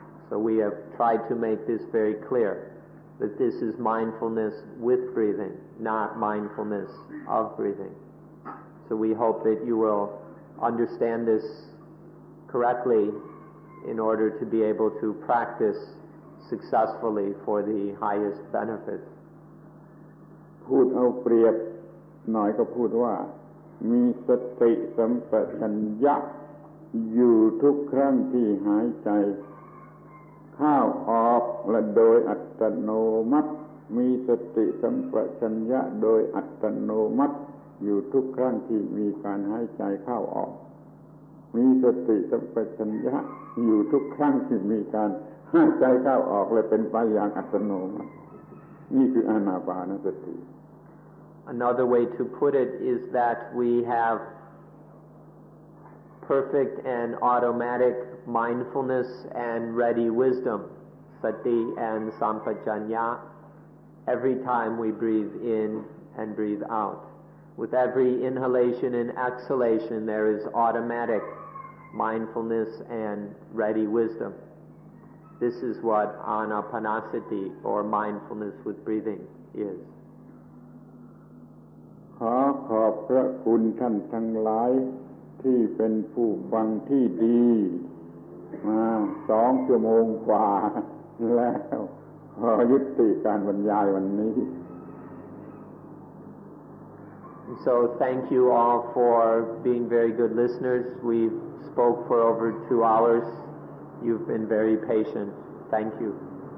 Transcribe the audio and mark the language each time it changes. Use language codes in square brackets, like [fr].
[en] So we have tried to make this very clear, that this is mindfulness with breathing, not mindfulness of breathing. So we hope that you will understand this correctly in order to be able to practice successfully for the highest benefits. [th] พูดเอาเปรียบหน่อยก็พูดว่ามีสติสัมปชัญญะอยู่ทุกครั้งที่หายใจ เข้าออกและโดยอัตโนมัติมีสติสัมปชัญญะโดยอัตโนมัติอยู่ทุกครั้งที่มีการหายใจเข้าออกมีสติสัมปชัญญะอยู่ทุกครั้งที่มีการหายใจเข้าออกและเป็นไปอย่างอัตโนมัตินี่คืออานาปานสติ [en] Another way to put it is that we have perfect and automatic mindfulness and ready wisdom, sati and sampajanya, every time we breathe in and breathe out. With every inhalation and exhalation, there is automatic mindfulness and ready wisdom. This is what Anapanasati or mindfulness with breathing is. [th] ขอขอบพระคุณท่านทั้งหลายที่เป็นผู้ฟังที่ดีมา2 ชั่วโมงกว่าแล้วขอยุติการบรรยายวันนี้ [en] So thank you all for being very good listeners. We spoke for over 2 hours. You've been very patient. Thank you.